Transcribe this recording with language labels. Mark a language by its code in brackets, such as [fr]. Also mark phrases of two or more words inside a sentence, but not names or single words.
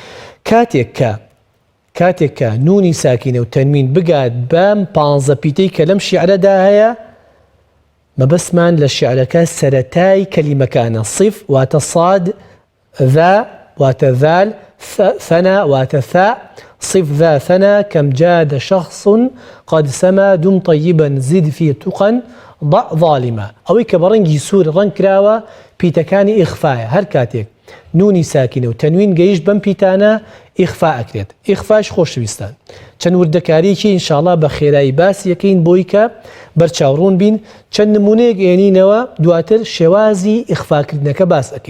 [ckb] کاتێک کە نونی ساکینە و تەنوین بگات بەم 15 پیتەی کە لەم شیعرەدا هەیە، مەبەستمان لە شیعرەکە سەرەتای کەلیمەکانە. صیف واتە صاد، ذا واتە ذال، ثنا واتە ثا. [ar] صف ذا ثنا كم جاد شخص قد سما دم طيبا زد في تقا ضع ظالما. [ckb] ئەوەی کە بە ڕەنگی سوور ڕەنگ کراوە پیتەکانی ئیخفایە. هەر کاتێک نونی ساکینە و تەنوین گەیشت بەم پیتانە ئیخفا ئەکرێت. ئیخفاش خۆشەویستان چەند وردەکاریکی ئینشاءڵڵا بە خێرایی باسی یەکەین بۆی کە بەرچاوڕوون بین. چەند نمونەیەک ئێنینەوە، دواتر شێوازی ئیخفاکردنەکە باس ئەکەین.